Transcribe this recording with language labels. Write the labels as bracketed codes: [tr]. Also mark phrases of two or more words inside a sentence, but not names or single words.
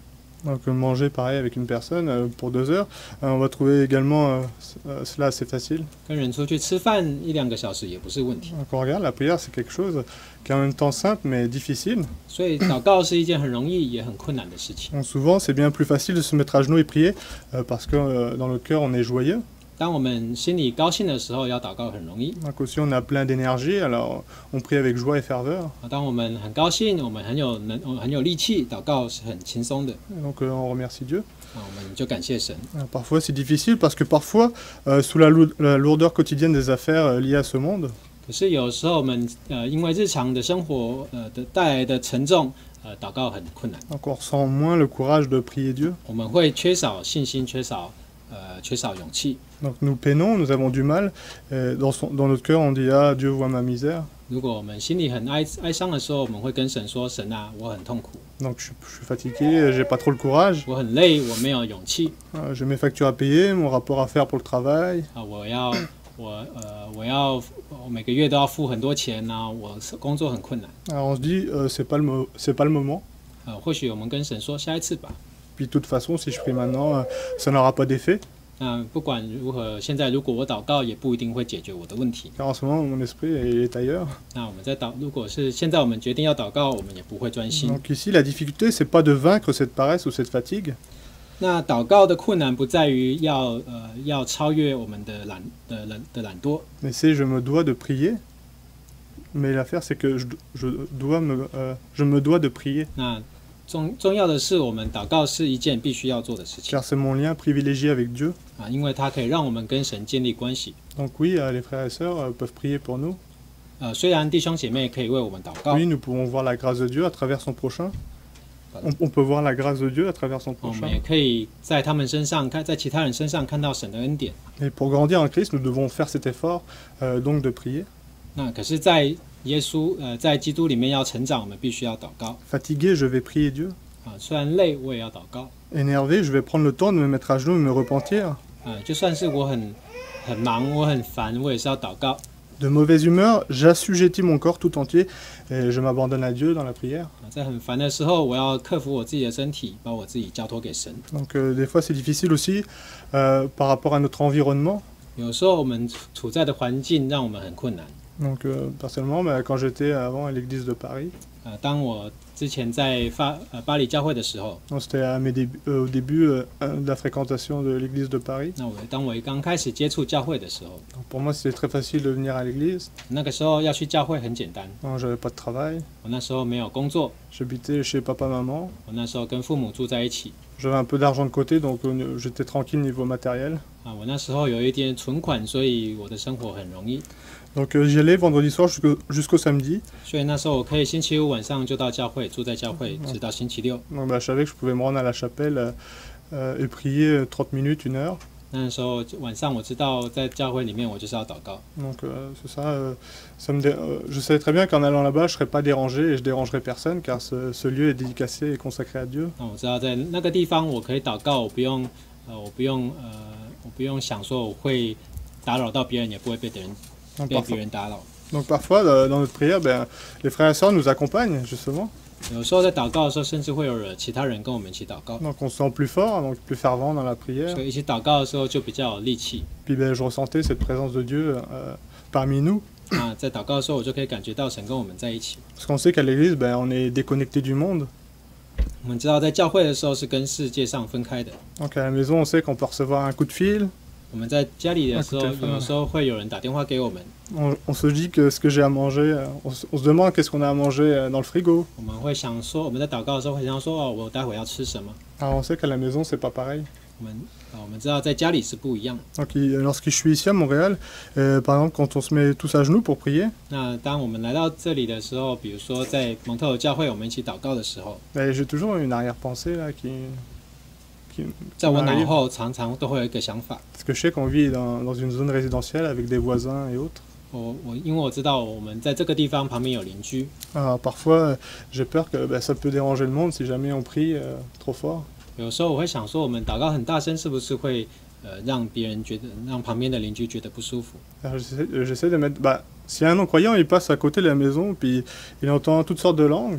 [fr] Donc manger pareil avec une personne pour 2 heures, on va trouver également cela assez facile. [zh] 跟人出去吃饭1-2个小时也不是问题。 [fr] Donc on regarde, la prière c'est quelque chose qui est en même temps simple mais difficile. [zh] 所以祷告是一件很容易也很困难的事情。 [fr] Donc souvent c'est bien plus facile de se mettre à genoux et prier parce que dans le cœur on est joyeux. [zh] 当我们心里高兴的时候，要祷告很容易。 [fr] Donc aussi on a plein d'énergie, alors on prie avec joie et ferveur. [zh] 当我们很高興，我们很有力氣，禱告是很輕鬆的。 [fr] Donc on remercie Dieu. [zh] 我们就感謝神。 [fr] Parfois c'est difficile parce que parfois, sous la lourdeur quotidienne des affaires liées à ce monde, [zh] 可是有时候我们因为日常的生活的带来的沉重，祷告很困难。 [fr] donc on ressent moins le courage de prier Dieu. [zh] 我们会缺少信心，缺少勇氣。 [fr] Donc nous peinons, nous avons du mal. Dans notre cœur on dit ah Dieu voit ma misère. [zh] 如果我们心里很哀傷的時候，我們會跟神說：神啊，我很痛苦。 [fr] Donc je suis fatigué, j'ai pas trop le courage. [zh] 我很累，我沒有勇氣。 [fr] J'ai mes factures à payer, mon rapport à faire pour le travail. [zh] 我每個月都要付很多錢啊，我工作很困難。 [fr] Alors on se dit c'est pas le moment. [zh] 或許我們跟神說下一次吧。 [fr] Puis de toute façon si je prie maintenant, ça n'aura pas d'effet. [zh] 不管如何，现在如果我祷告，也不一定会解决我的问题。 [fr] Car en ce moment mon esprit est ailleurs. [zh] 那我们如果是现在我们决定要祷告，我们也不会专心。 [fr] Donc ici la difficulté c'est pas de vaincre cette paresse ou cette fatigue. [zh] 那祷告的困难不在于要超越我们的懒惰， [fr] Mais c'est je me dois de prier. Mais l'affaire c'est que je me dois de prier. [zh] 那重要的是，我们祷告是一件必须要做的事情。 [fr] Car c'est mon lien privilégié avec Dieu. [zh] 因为它可以让我们跟神建立关系。 [fr] Donc oui, les frères et sœurs peuvent prier pour nous. [zh] 虽然弟兄姐妹可以为我们祷告。 [fr] Oui, nous pouvons voir la grâce de Dieu à travers son prochain. On peut voir la grâce de Dieu à travers son [zh] 我 [fr] prochain. [zh] 们也可以在他们身上在其他人身上看到神的恩典。 [fr] Et pour grandir en Christ, nous devons faire cet effort donc de prier. [zh] 那可是，在耶稣在基督里面要成长，我们必须要祷告。 [fr] Fatigué, je vais prier Dieu. [zh] 虽然累，我也要祷告。 [fr] Énervé, je vais prendre le temps de me mettre à genoux et me repentir. [zh] 就算是我很忙，我很烦，我也是要祷告。 [fr] de mauvaise humeur, j'assujettis mon corps tout entier et je m'abandonne à Dieu dans la prière. [zh] 在很烦的时候，我要克服我自己的身体，把我自己交托给神。 [fr] Donc des fois c'est difficile aussi par rapport à notre environnement. [zh] 有时候我们处在的环境让我们很困难。 [fr] Donc personnellement, quand j'étais avant à l'église de Paris, [zh] 当我之前在巴黎教会的时候， [fr] c'était au début de la fréquentation de l'église de Paris. [zh] 当我刚开始接触教会的时候， [fr] Donc, pour moi c'était très facile de venir à l'église. [zh] 那个时候要去教会很简单。 [fr] J'avais pas de travail. [zh] 我那时候没有工作， [fr] J'habitais chez papa maman. [zh] 我那时候跟父母住在一起。 [fr] J'avais un peu d'argent de côté, donc j'étais tranquille niveau matériel. [zh] 我那时候有一点存款，所以我的生活很容易。 [fr] Donc j'y allais vendredi soir jusqu'au samedi. [zh] 所以那时候我可以星期五晚上就到教会，住在教会，直到星期六。 [fr] Donc je savais que je pouvais me rendre à la chapelle et prier 30 minutes, 1 heure. [zh] 那时候晚上我知道在教会里面我就是要祷告。 [fr] Donc c'est ça. Je savais très bien qu'en allant là-bas, je ne serais pas dérangé et je dérangerais personne car ce lieu est dédicacé et consacré à Dieu. [zh] 那我知道在那个地方我可以祷告，我不用想说我会打扰到别人，也不会被别人打扰。 [fr] Donc parfois dans notre prière, les frères et sœurs nous accompagnent justement. [zh] 有时候在祷告的时候，甚至会有其他人跟我们一起祷告。 [fr] Donc on se sent plus fort, donc plus fervent dans la prière. [zh] 所以一起祷告的时候就比较有力气。 [fr] Puis je ressentais cette présence de Dieu parmi nous. [zh] 那在祷告的时候，我就可以感觉到神跟我们在一起。 [fr] Parce qu'on sait qu'à l'église, on est déconnecté du monde. [zh] 我们知道在教会的时候是跟世界上分开的。 [fr] Donc à la maison, on sait qu'on peut recevoir un coup de fil. [zh] 我们在家里的时候，有时候会有人打电话给我们。 [fr] On se dit que ce que j'ai à manger, on se demande qu'est-ce qu'on a à manger dans le frigo. [zh] 我们会想说，我们在祷告的时候会想说，哦，我待会要吃什么？ [fr] Alors on sait qu'à la maison, c'est pas pareil. [zh] 我们知道在家里是不一样。 [fr] Donc lorsque je suis ici à Montréal, par exemple, quand on se met tous à genoux pour prier, [zh] 那当我们来到这里的时候，比如说在蒙特尔教会，我们一起祷告的时候， [fr] j'ai toujours une arrière-pensée là qui [zh] 在我脑后常常都会有一个想法。 [fr] Parce que je sais qu'on vit dans une zone résidentielle avec des voisins et autres. [zh] 因为我知道我们在这个地方旁边有邻居。 [fr] Alors parfois, j'ai peur que ça peut déranger le monde si jamais on prie trop fort. [zh] 有时候我会想说，我们祷告很大声，是不是会让别人觉得，让旁边的邻居觉得不舒服？ [fr] J'essaie de mettre. Si un non-croyant il passe à côté de la maison, puis il entend toutes sortes de langues.